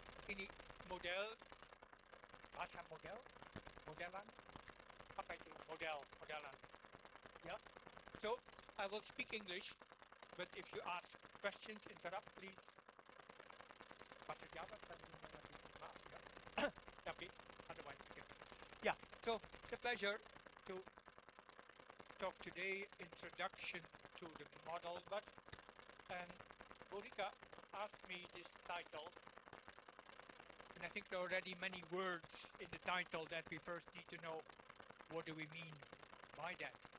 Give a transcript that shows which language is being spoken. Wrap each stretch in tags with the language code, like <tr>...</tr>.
<id>Ini bahasa modelan, apa itu modelan, ya.</id> <en>So I will speak English, but if you ask questions, interrupt please.</en> <id>Bahasa Jawa saya belum mengerti, maaf ya.</id> <en>Tapi otherwise, okay. Yeah. So it's a pleasure to talk today. Introduction to the model, and Monica asked me this title. And I think there are already many words in the title that we first need to know what do we mean by that.</en>